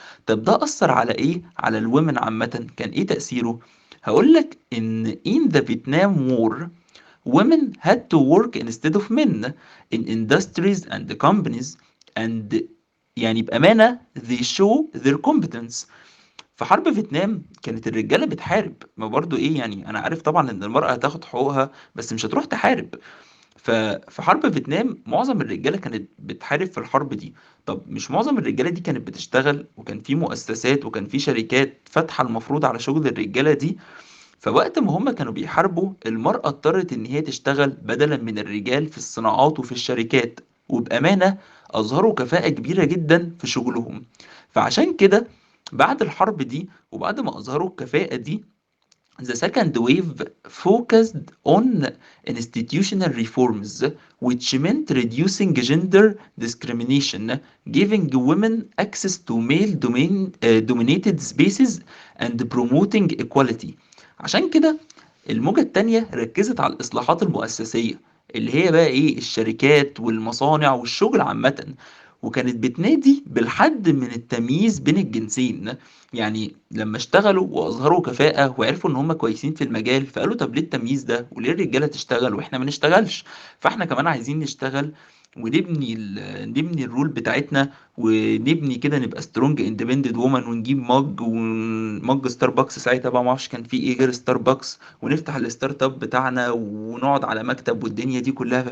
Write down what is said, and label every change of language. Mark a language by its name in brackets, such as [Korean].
[Arabic] طب ده أثر على إيه؟ على الومن عامة، كان إيه تأثيره؟ هقولك إن [English] in the Vietnam War women had to work instead of men in industries and companies and [Arabic] يعني بأمانة [English] they show their competence. [Arabic] في حرب فيتنام كانت الرجالة بتحارب، ما برضو ايه يعني، انا عارف طبعا ان المرأة هتاخد حقوقها بس مش هتروح تحارب. ففي حرب فيتنام معظم الرجالة كانت بتحارب في الحرب دي. طب مش معظم الرجالة دي كانت بتشتغل، وكان في مؤسسات وكان في شركات فاتحة المفروض على شغل الرجالة دي. فوقت ما هم كانوا بيحاربوا، المرأة اضطرت إن هي تشتغل بدلا من الرجال في الصناعات وفي الشركات، وبأمانة أظهروا كفاءة كبيرة جدا في شغلهم. فعشان كده بعد الحرب دي وبعد ما أظهروا الكفاءة دي، [English] the second wave focused on institutional reforms, which meant reducing gender discrimination, giving women access to dominated spaces, and promoting equality. [Arabic] عشان كده الموجة التانية ركزت على الإصلاحات المؤسسية، اللي هي بقى إيه، الشركات والمصانع والشغل عامة، وكانت بتنادي بالحد من التمييز بين الجنسين. يعني لما اشتغلوا واظهروا كفاءة وعرفوا ان هم كويسين في المجال، فقالوا طب ليه التمييز ده، وليه الرجالة تشتغل واحنا ما نشتغلش؟ فاحنا كمان عايزين نشتغل ونبني نبني الرول بتاعتنا، ونبني كده نبقى [English] strong independent woman, [Arabic] ونجيب مج ستاربكس، ساعتها بقى ما اعرفش كان في ايه غير ستاربكس، ونفتح الستارت اب بتاعنا ونقعد على مكتب والدنيا دي كلها.